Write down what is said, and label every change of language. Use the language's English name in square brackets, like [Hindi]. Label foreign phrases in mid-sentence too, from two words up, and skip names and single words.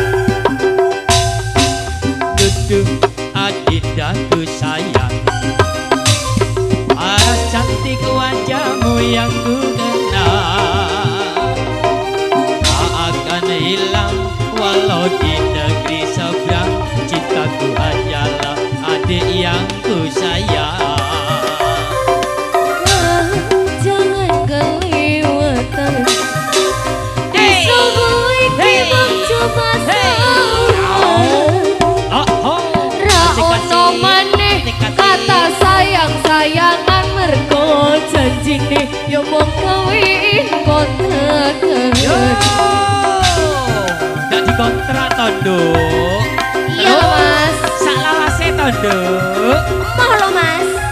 [Indonesian] Duduk adindaku sayang, paras cantik wajahmu yang ku kenal tak akan hilang walau di negeri seberang. Cintaku hanyalah adik yang ku sayang. Ah, jangan kelewatan. Hey! [Javanese] Semua iki Hey! mung cuma Hey! sawur. Oh oh. Ra [Indonesian] Asik-asik. [Javanese] ono maneh [Indonesian] Asik-asik. [Javanese] kata sayang-sayangan mergo janjine yo mung kawin kontrakan. Yo, ndak dikontrak tondo. Iya loh, Mas. Sak lawase tondo. Mau lo Mas.